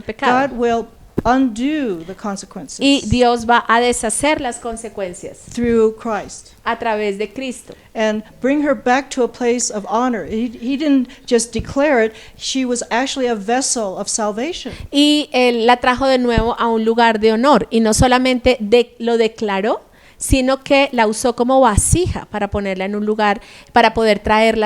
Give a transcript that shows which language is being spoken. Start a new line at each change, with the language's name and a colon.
English: God
Spanish: pecado.
English: will undo the consequences
Spanish: Y Dios va a deshacer las consecuencias
English: through Christ
Spanish: a través de Cristo.
English: and bring her back to a place of honor. He didn't just declare it, she was actually a vessel of salvation.
Spanish: Y él la trajo de nuevo a un lugar de honor. Y no solamente lo declaró, sino que la usó como vasija para ponerla en un lugar para poder traer la